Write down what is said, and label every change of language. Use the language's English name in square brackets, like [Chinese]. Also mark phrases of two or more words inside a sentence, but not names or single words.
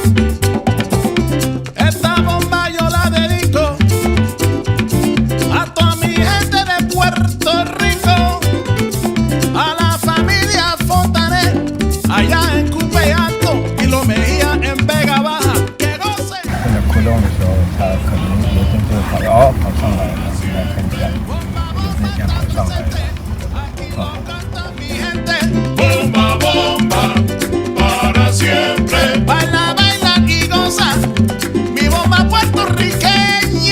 [Spanish] Esta bomba yo la dedico a toda mi gente de Puerto Rico, a la familia Fontanet allá en Cupe Alto y Lo Mejía en Vega Baja. ¡Que gocen! [Chinese] 或者扩动的时候，它可能油灯就会跑上来了。我们来看一下，油灯现在跑上来了。 [Spanish] Bomba, bomba, para siempre. Baila, baila y goza, mi bomba puertorriqueña.